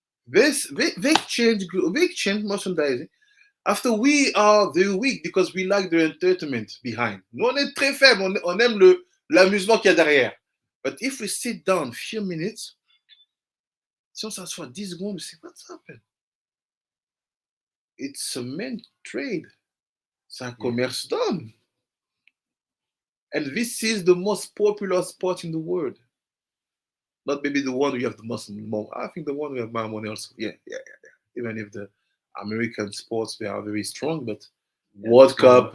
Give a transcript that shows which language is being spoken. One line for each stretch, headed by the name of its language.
English: They change merchandising. After we are very weak because we like the entertainment behind.
French: Nous, on est très faible. On aime l'amusement qu'il y a derrière.
English: But if we sit down a few minutes,
French: si on s'assoit 10 secondes,
English: we say, what's happened? It's a main trade.
French: C'est un commerce d'hommes.
English: And this is the most popular sport in the world. Not maybe the one we have the most more. I think the one we have more money also. Yeah. Even if the American sports, they are very strong, but World Cup,